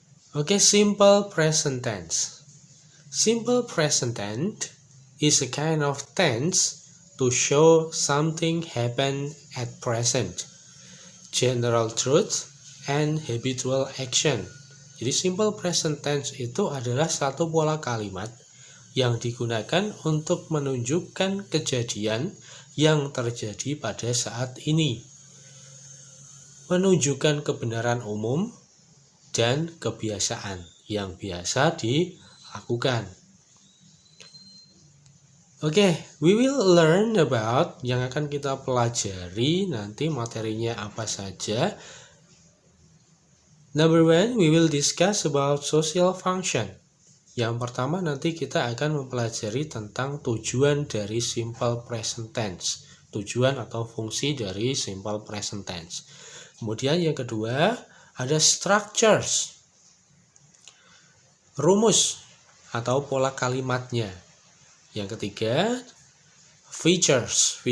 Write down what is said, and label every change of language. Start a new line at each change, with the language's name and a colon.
English: Oke, simple present tense. Simple present tense is a kind of tense to show something happened at present, general truth, and habitual action.
Indonesian: Jadi simple present tense itu adalah satu pola kalimat yang digunakan untuk menunjukkan kejadian yang terjadi pada saat ini, menunjukkan kebenaran umum dan kebiasaan yang biasa dilakukan. Oke,
English: we will learn about
Indonesian: yang akan kita pelajari nanti materinya apa saja.
English: Number one, we will discuss about social function.
Indonesian: Yang pertama nanti kita akan mempelajari tentang tujuan dari simple present tense. Tujuan atau fungsi dari simple present tense. Kemudian yang kedua ada structures. Rumus atau pola kalimatnya. Yang ketiga features.